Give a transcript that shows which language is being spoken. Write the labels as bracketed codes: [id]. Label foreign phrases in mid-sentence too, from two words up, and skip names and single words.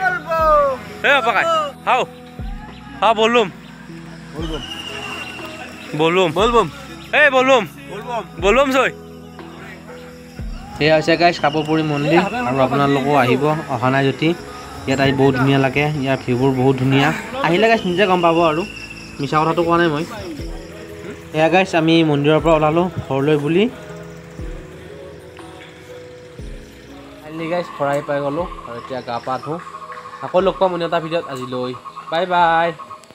[as] Hey pakai. How? How bolum? Bolum. Hey bolum. Bolum soy. Hey আছে guys কাপোৰপুৰি মন্দিৰ আৰু আপোনালোকো আহিব অহা নাই যদি ইয়াত আহি বহুত ধুনীয়া লাগে ইয়াৰ ভিউবোৰ বহুত ধুনীয়া আহিলে guys নিজে গম পাব আৰু মিছা কথাটো কোৱা নাই মই এয়া guys আমি মন্দিৰৰ পৰা ওলালো ঘৰলৈ বুলি গাইজ খৰাই পাই গ'লো আৰু এতিয়া গা পা ধুওঁ আকৌ লগ পাম অন্য এটা ভিডিঅ'ত আজিলৈ [en] bye bye